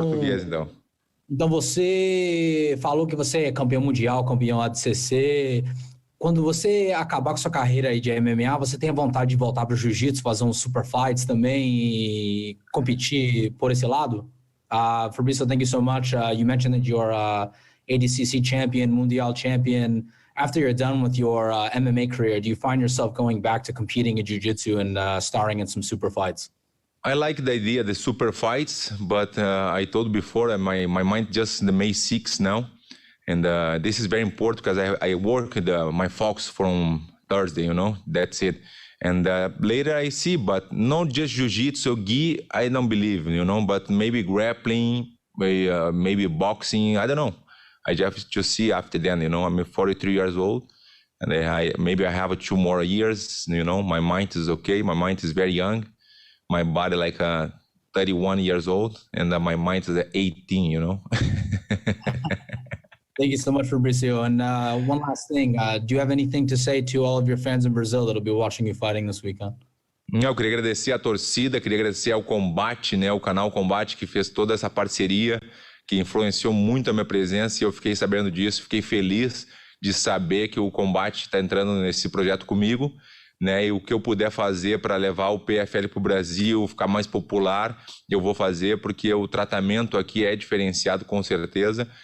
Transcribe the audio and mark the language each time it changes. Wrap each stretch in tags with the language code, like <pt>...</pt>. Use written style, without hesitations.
<pt>português, então. Então você falou que você é campeão mundial, campeão ADCC. Quando você acabar com sua carreira aí de MMA, você tem a vontade de voltar para o jiu-jitsu, fazer uns super fights também e competir por esse lado?</pt> <en>Fabricio, thank you so much. You mentioned that you're ADCC champion, Mundial champion. After you're done with your MMA career, do you find yourself going back to competing in jiu-jitsu and starring in some super fights? I like the idea of the super fights, but I told before my mind just the May 6th now. And this is very important because I work my focus from Thursday, that's it. And later I see, but not just jiu-jitsu, gi, I don't believe, but maybe grappling, maybe boxing, I don't know. I just see after then, I'm 43 years old, and maybe I have 2 more years, my mind is okay, my mind is very young, my body like 31 years old, and my mind is 18, Thank you so much, Fabricio. And one last thing, do you have anything to say to all of your fans in Brazil that'll be watching you fighting this weekend?</en> <pt>Eu queria agradecer a torcida, queria agradecer ao Combate, o canal Combate, que fez toda essa parceria, que influenciou muito a minha presença, e eu fiquei sabendo disso, fiquei feliz de saber que o Combate está entrando nesse projeto comigo, e o que eu puder fazer para levar o PFL para o Brasil, ficar mais popular, eu vou fazer, porque o tratamento aqui é diferenciado com certeza.</pt>